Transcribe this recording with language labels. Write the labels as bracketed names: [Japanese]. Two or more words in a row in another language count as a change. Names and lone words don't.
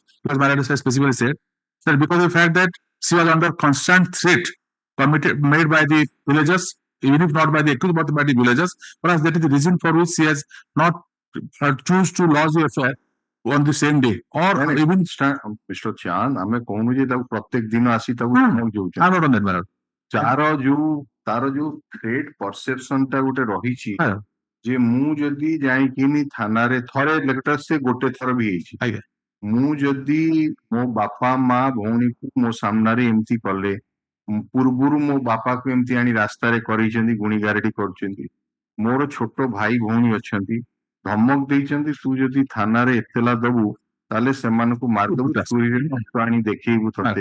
[English] Because Mayor has specifically said that because of the fact that she was under constant threat made by the villagers, even if not by the accused, but by the villagers, perhaps that is the reason for which she has not choose to lodge the affair on the same day, or even Mr. Chan, [Odia] ଆମେ କହୁନୁ ଯେ ତାକୁ ପ୍ରତ୍ୟେକ ଦିନ ଆସି ତାକୁ ଯାଉଛନ୍ତି। [English] I'm not on that matter. [Odia] ତାର ଯୋଉ [English] threat perception [Odia] ଟା ଗୋଟେ ରହିଛି, ଯେ ମୁଁ ଯଦି ଯାଇକିନି ଥାନାରେ ଥରେ ଲେଟର ସେ ଗୋଟେ ଥର ବି ହେଇଛି, ମୁଁ ଯଦି ମୋ ବାପା ମା ଭଉଣୀକୁ ମୋ ସାମ୍ନାରେ ଏମିତି କଲେ, ପୂର୍ବରୁ ମୋ ବାପାକୁ ଏମିତି ଆଣି ରାସ୍ତାରେ କରେଇଛନ୍ତି, ଗୁଣି ଗାରେଡି କରୁଛନ୍ତି, ମୋର ଛୋଟ ଭାଇ ଭଉଣୀ ଅଛନ୍ତି, ଧମକ ଦେଇଛନ୍ତି ତୁ ଯଦି ଥାନାରେ ଏତଲା ଦବୁ ତାହେଲେ ସେମାନଙ୍କୁ ମାରିଦବୁ, ଚୋରିରେ ନଷ୍ଟ ଆଣି ଦେଖେଇବୁ ତତେ।